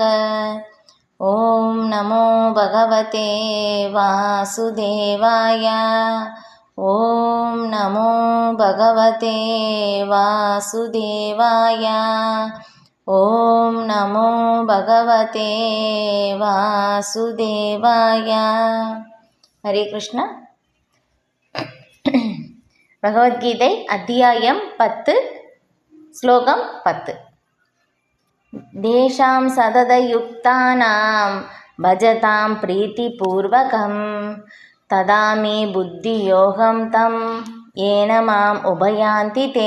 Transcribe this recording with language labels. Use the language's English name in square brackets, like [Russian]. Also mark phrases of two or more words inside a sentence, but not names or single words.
[Sanskrit] ॐ नमो भगवते वासुदेवाय। ॐ नमो भगवते वासुदेवाय। ॐ नमो भगवते वासुदेवाय। हरे कृष्ण। [Tamil] பகவத்கீதை அத்தியாயம் 10 ஸ்லோகம் 10. [Sanskrit] तेषां सततयुक्तानां भजतां प्रीतिपूर्वकम् ददामि बुद्धियोगं तं येन माम् उपयान्ति ते.